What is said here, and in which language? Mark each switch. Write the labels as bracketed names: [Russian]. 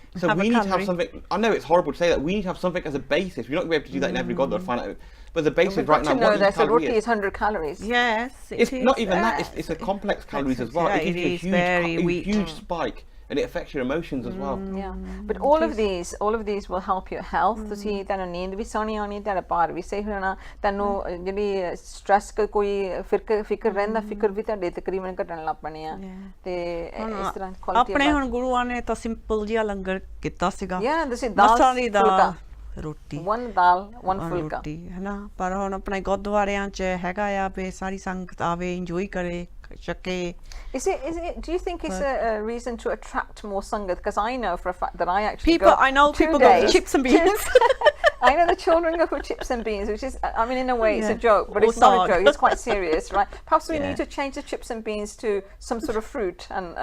[English] So we need to have something. I know it's horrible to say that. We need to have something as a basis. We're not going to be able to do that in every god to find out. But the basis right now, what that roti is 100 calories. Yes, it's not even that. It's a complex calories as well. It gives you a huge spike, and it affects your emotions as well. Yeah, but all of these will help your health. [Punjabi] ਤੁਸੀਂ ਤੈਨੂੰ ਨੀਂਦ ਵੀ ਸੋਹਣੀ ਆਉਣੀ, ਤੇਰਾ ਭਾਰ ਵੀ ਸਹੀ ਹੋਣਾ, ਤੈਨੂੰ ਜਿਹੜੀ ਸਟ੍ਰੈਸ ਕੋਈ ਫਿਕਰ ਰਹਿੰਦਾ, ਫਿਕਰ ਵੀ ਤੁਹਾਡੇ ਤਕਰੀਬਨ ਘਟਣ ਲੱਗ ਪਣੇ ਆ ਤੇ ਇਸ ਤਰ੍ਹਾਂ ਕੁਆਲਿਟੀ ਆਪਣੇ ਹੁਣ ਗੁਰੂਆਂ ਨੇ ਤਾਂ ਸਿੰਪਲ ਜਿਹਾ ਲੰਗਰ ਕੀਤਾ ਸੀਗਾ। ਤੁਸੀਂ ਦਾਲ ਰੋਟੀ, [English] one dal, one phulka [Punjabi] ਹੈ ਨਾ। ਪਰ ਹੁਣ ਆਪਣੇ ਗੁਰਦੁਆਰਿਆਂ 'ਚ ਹੈਗਾ ਆ ਵੀ ਸਾਰੀ ਸੰਗਤ ਆਵੇ, ਇੰਜੋਏ ਕਰੇ, ਛਕੇ। [English] Do you think it's a reason to attract more Sangat? Because I know for a fact that I actually I know people go for chips and beans. I know the children go for chips and beans, which is, I mean, in a way it's a joke, but it's not a joke, it's quite serious, right? Perhaps we need to change the chips and beans to some sort of fruit and